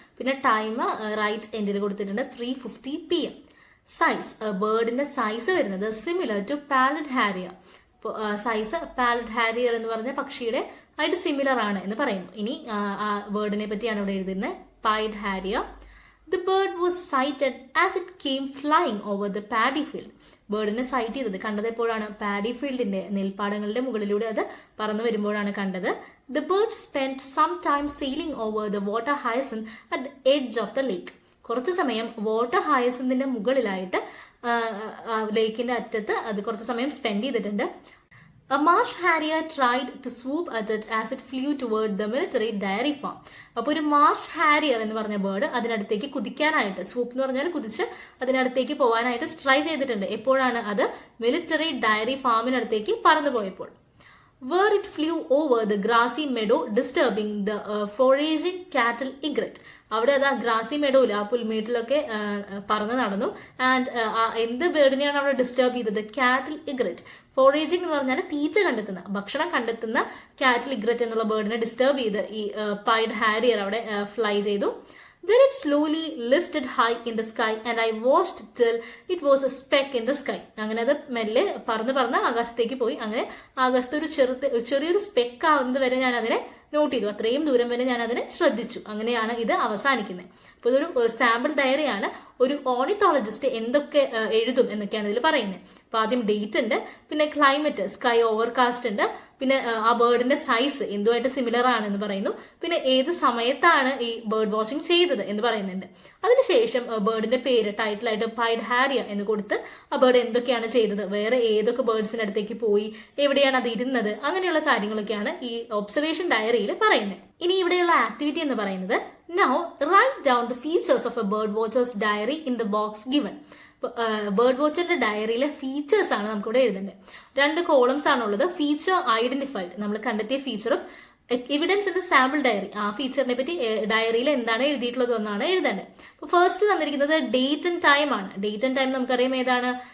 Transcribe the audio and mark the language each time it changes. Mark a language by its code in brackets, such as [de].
[ml] പിന്നെ time right എൻഡിൽ കൊടുത്തിട്ടുണ്ട് 3:50 PM. സൈസ്, ബേർഡിന്റെ സൈസ് വരുന്നത് similar to palette Harrier. Size palette Harrier എന്ന് പറഞ്ഞ പക്ഷിയുടെ ആയിട്ട് സിമിലർ ആണ് എന്ന് പറയുന്നു. ഇനി ബേർഡിനെ പറ്റിയാണ് ഇവിടെ എഴുതുന്നത്. Pied Harrier. [en] The bird was sighted as it came flying over the paddy field. [ml] ബേർഡിനെ site ചെയ്തത്, കണ്ടത് എപ്പോഴാണ്? പാഡി ഫീൽഡിന്റെ, നെൽപ്പാടങ്ങളുടെ മുകളിലൂടെ അത് പറന്നു വരുമ്പോഴാണ് കണ്ടത്. [en] The bird spent some time sailing over the water hyacinth at the edge of the lake. [ml] കുറച്ച് സമയം വാട്ടർ ഹയസിന്തിന്റെ മുകളിലായിട്ട് ലേക്കിന്റെ അറ്റത്ത് അത് കുറച്ച് സമയം സ്പെൻഡ് ചെയ്തിട്ടുണ്ട്. [en] A marsh harrier tried to swoop at it as it flew toward the military dairy farm. [ml] അപ്പോൾ ഒരു മാർഷ് ഹാരിയർ എന്ന് പറഞ്ഞ ബേർഡ് അതിനടുത്തേക്ക് കുതിക്കാനായിട്ട്, സ്വൂപ്പ് എന്ന് പറഞ്ഞാൽ കുതിച്ച് അതിനടുത്തേക്ക് പോകാനായിട്ട് ട്രൈ ചെയ്തിട്ടുണ്ട്. എപ്പോഴാണ്? അത് military diary ഫാമിനടുത്തേക്ക് പറന്നുപോയപ്പോൾ. [en] Where it flew over the grassy meadow disturbing the foraging cattle egret. [ml] അവിടെ അത് ആ ഗ്രാസി മെഡോയിൽ, ആ പുൽമേട്ടിലൊക്കെ പറന്ന് നടന്നു. ആൻഡ് എന്ത് ബേർഡിനെയാണ് അവിടെ ഡിസ്റ്റർബ് ചെയ്തത്? കാറ്റിൽ ഇഗ്രറ്റ്. ഫോറേജിംഗ് എന്ന് പറഞ്ഞാൽ തീറ്റ കണ്ടെത്തുന്ന, ഭക്ഷണം കണ്ടെത്തുന്ന കാറ്റിൽ ഇഗ്രറ്റ് എന്നുള്ള ബേർഡിനെ ഡിസ്റ്റർബ് ചെയ്ത് ഈ പൈഡ് ഹാരിയർ അവിടെ ഫ്ലൈ ചെയ്തു. [en] Then it slowly lifted high in the sky and I watched till it was a speck in the sky. [ml] അങ്ങനെ അത് മെല്ലെ പറന്ന് ആകാശത്തേക്ക് പോയി. അങ്ങനെ ആകാശത്ത് ഒരു ചെറിയൊരു സ്പെക്ക് ആവുന്നത് വരെ ഞാൻ അതിനെ നോട്ട് ചെയ്തു. അത്രയും ദൂരം വരെ ഞാൻ അതിനെ ശ്രദ്ധിച്ചു. അങ്ങനെയാണ് ഇത് അവസാനിക്കുന്നത്. അപ്പോൾ ഇതൊരു സാമ്പിൾ ഡയറിയാണ്. ഒരു ഓർണിത്തോളജിസ്റ്റ് എന്തൊക്കെ എഴുതും എന്നൊക്കെയാണ് ഇതിൽ പറയുന്നത്. അപ്പൊ ആദ്യം ഡേറ്റ് ഉണ്ട്, പിന്നെ ക്ലൈമറ്റ്, സ്കൈ ഓവർകാസ്റ്റ് ഉണ്ട്, പിന്നെ ആ ബേർഡിന്റെ സൈസ് എന്തുമായിട്ട് സിമിലർ ആണെന്ന് പറയുന്നു, പിന്നെ ഏത് സമയത്താണ് ഈ ബേർഡ് വാച്ചിങ് ചെയ്തത് എന്ന് പറയുന്നുണ്ട്. അതിനുശേഷം ബേർഡിന്റെ പേര് ടൈറ്റിലായിട്ട് പൈഡ് ഹാരിയർ എന്ന് കൊടുത്ത് ആ ബേർഡ് എന്തൊക്കെയാണ് ചെയ്തത്, വേറെ ഏതൊക്കെ ബേർഡ്സിന്റെ അടുത്തേക്ക് പോയി, എവിടെയാണ് അത് ഇരുന്നത്, അങ്ങനെയുള്ള കാര്യങ്ങളൊക്കെയാണ് ഈ ഒബ്സർവേഷൻ ഡയറിയിൽ പറയുന്നത്. ഇനി ഇവിടെയുള്ള ആക്ടിവിറ്റി എന്ന് പറയുന്നത് [en] now write down the features of a bird watcher's diary in the box given. [ml] Bird വാച്ചറിന്റെ ഡയറിയിലെ features ആണ് നമുക്കിവിടെ എഴുതേണ്ടത്. 2 കോളംസ് ആണുള്ളത്. ഫീച്ചർ ഐഡന്റിഫൈഡ്, നമ്മൾ കണ്ടെത്തിയ ഫീച്ചറും [en] evidence in the sample diary, [ml] ആ ഫീച്ചറിനെ പറ്റി ഡയറിയിൽ എന്താണ് എഴുതിയിട്ടുള്ളത് എന്നാണ് എഴുതേണ്ടത്. അപ്പോൾ ഫസ്റ്റ് തന്നിരിക്കുന്നത് ഡേറ്റ് ആൻഡ് ടൈം ആണ്. ഡേറ്റ് ആൻഡ് ടൈം നമുക്കറിയാം ഏതാണ്?